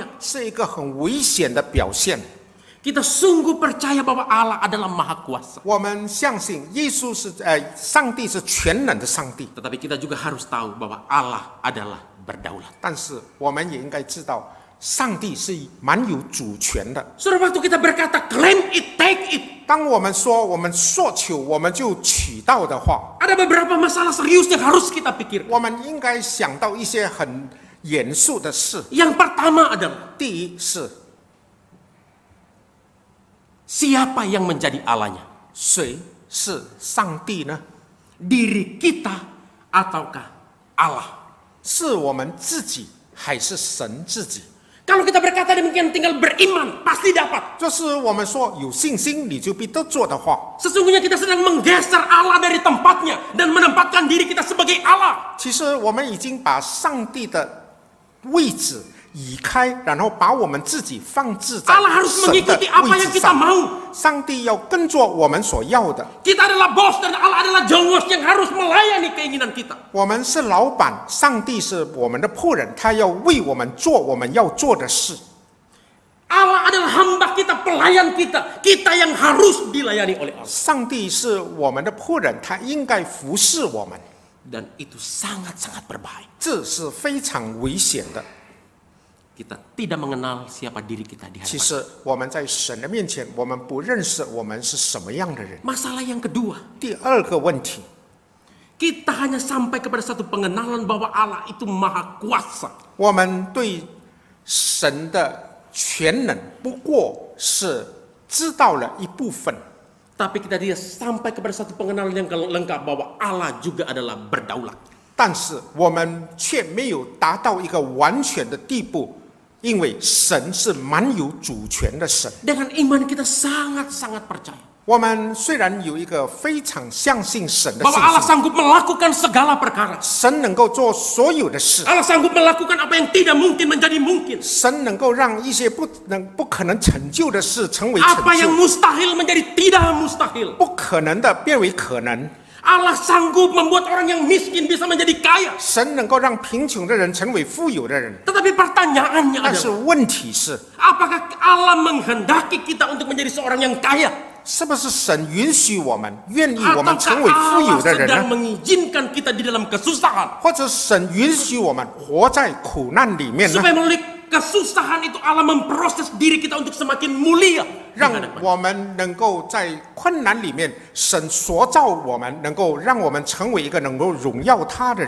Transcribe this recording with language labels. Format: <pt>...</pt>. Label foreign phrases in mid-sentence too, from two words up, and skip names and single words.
<zh>是一个很危险的表现。</zh> <id>Kita sungguh percaya bahwa Allah adalah Maha Kuasa.</id> <zh>我们相信耶稣是上帝是全能的上帝，</zh> <id>Tetapi kita juga harus tahu bahwa Allah adalah berdaulat.</id> <zh>但是我们也应该知道，上帝是蛮有主权的。</zh> <id>Saudara, waktu kita berkata</id> <en>claim it, take it,</en> <zh>当我们说我们索求，我们就取到的话，</zh> <id>ada beberapa masalah serius yang harus kita pikirkan.</id> <zh>我们应该想到一些很严肃的事。</zh> <id>Yang pertama adalah</id> <zh>第一是</zh> <id>siapa yang menjadi Allahnya?</id> <zh>谁是上帝呢？</zh> <id>Diri kita ataukah Allah?</id> <zh>是我们自己还是神自己？</zh> <id>Kalau kita berkata demikian tinggal beriman, pasti dapat.</id> <zh>就是我们说有信心，你就必得做的话，</zh> <id>Sesungguhnya kita sedang menggeser Allah dari tempatnya dan menempatkan diri kita sebagai Allah.</id> <zh>其实我们已经把上帝的位置移开，然后把我们自己放置在</zh> <id>Allah harus</id> <zh>神的</zh> <id>mengikuti apa</id> <zh>位</zh> <id>yang</id> <zh>置</zh> <id>kita</id> <zh>上。</zh> <id>mau.</id> <zh>上帝要跟着我们所要的，</zh> <id>Kita adalah bos dan Allah adalah jongos yang harus melayani keinginan kita.</id> <zh>我们是老板，上帝是我们的仆人，他要为我们做我们要做的事。</zh> <id>Allah adalah hamba kita, pelayan kita. Kita yang harus dilayani oleh Allah.</id> <zh>上帝是我们的仆人，他应该服侍我们，</zh> <id>Dan itu sangat-sangat berbahaya.</id> <zh>这是非常危险的。</zh> <id>Kita tidak mengenal siapa diri kita di</id> <zh>其</zh> <id>hadapan.</id> <zh>实我们在神的面前，我们不认识我们是什么样的人。</zh> <id>Masalah yang kedua,</id> <zh>第二个问题，</zh> <id>kita hanya sampai kepada satu pengenalan bahwa Allah itu Maha Kuasa.</id> <zh>我们对神的全能不过是知道了一部分，</zh> <id>Tapi kita tidak sampai kepada satu pengenalan yang lengkap bahwa Allah juga adalah berdaulat.</id> <zh>但是我们却没有达到一个完全的地步，因为神是蛮有主权的神。</zh> <id>Dengan iman kita sangat-sangat percaya</id> <zh>我们虽然有一个非常相信神的</zh> <id>bahwa</id> <zh>信</zh> <id>Allah</id> <zh>心，</zh> <id>sanggup melakukan segala perkara.</id> <zh>神能够做所有的事，</zh> <id>Allah sanggup melakukan apa yang tidak mungkin menjadi mungkin.</id> <zh>神能够让一些不可能成就的事成为成</zh> <id>Apa yang</id> <zh>就，</zh> <id>mustahil menjadi tidak mustahil.</id> <zh>不可能的变为可能。</zh> <id>Allah sanggup membuat orang yang miskin bisa menjadi kaya.</id> <zh>神能够让贫穷的人成为富有的人，</zh> <id>Tetapi pertanyaannya</id> <zh>但是</zh> <id>adalah,</id> <zh>问题是，</zh> <id>apakah Allah menghendaki kita untuk menjadi seorang yang kaya?</id> <zh>是不是神允许我们、愿意我们</zh> <id>Ataukah</id> <zh>成为富有</zh> <id>Allah</id> <zh>的人</zh> <id>sedang</id> <zh>呢？</zh> <id>mengizinkan kita di dalam kesusahan?</id> <zh>或者神允许我们活在苦难里面呢？</zh> <id>Supaya melalui kesusahan itu Allah memproses diri kita untuk semakin mulia. di</id> <zh>让</zh> <id>hadapan.</id> <zh>我们能够在困难里面，神塑造我们，能够让我们成为一个能够荣耀他的人。</zh>